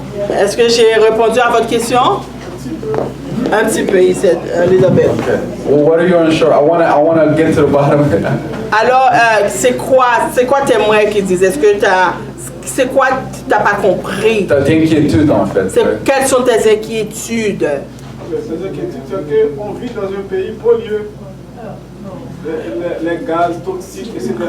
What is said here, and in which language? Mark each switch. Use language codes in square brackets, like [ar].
[fr] Est-ce que j'ai répondu à votre question? Un petit peu, Elisabeth. [en] Okay. Well, what are you unsure? I wanna get to the bottom of it. [fr] Alors, c'est quoi tes moyens qui disent? C'est quoi t'as pas compris? T'as d'inquiétude en fait. Quelles sont tes inquiétudes? Ces inquiétudes, c'est qu'on vit dans un pays pollué. Les gaz toxiques, etc.